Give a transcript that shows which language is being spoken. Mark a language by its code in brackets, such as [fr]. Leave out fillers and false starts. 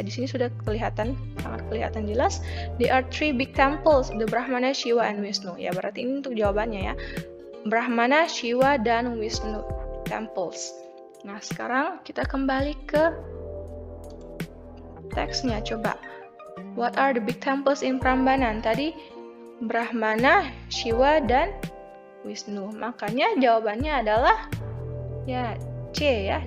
[id] Di sini sudah sangat kelihatan jelas. [en] There are 3 big temples, the Brahmana, Shiva, and Wisnu. [id] Ya, berarti ini untuk jawabannya ya. Brahmana, Shiva, dan Wisnu temples. Nah, sekarang kita kembali ke teksnya. [en] Coba, what are the big temples in Prambanan? [id] Tadi Brahmana, Shiva, dan Wisnu. Makanya jawabannya adalah ya C ya.